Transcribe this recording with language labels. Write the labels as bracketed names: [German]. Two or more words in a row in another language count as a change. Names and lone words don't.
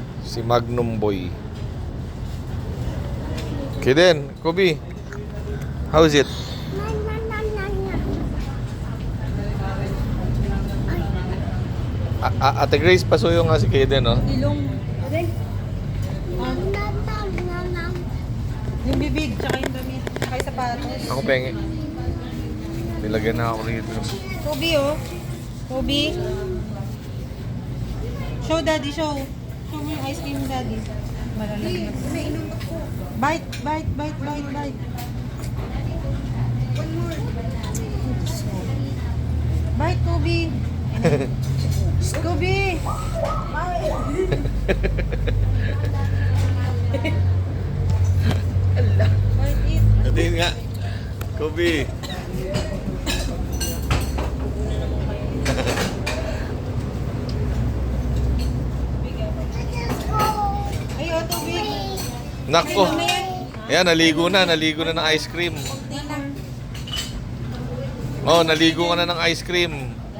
[Filipino] Si Magnum Boy. Kiden, Kobe. [English] How is it? [Filipino] Ate Grace, pasuyo nga si Kiden, no? Ilong. Yung bibig, tsaka yung damit, tsaka yung sapatos. Ako pengi. Nilagyan na ako rito. [English] Kobe, oh. Kobe. Show, daddy, show. Show [Filipino] mo yung [English] ice cream, daddy. [Filipino] Malalag na. [English] Bite, bite, bite, bite, bite. Bite, Kobe. Kobe. Bite it. [Filipino] Natin nga. Kobe. Ay, oh, tubig. Nako. Ayan, naligo na ng [English] ice cream. [Filipino] Oh, naligo ka na ng [English] ice cream.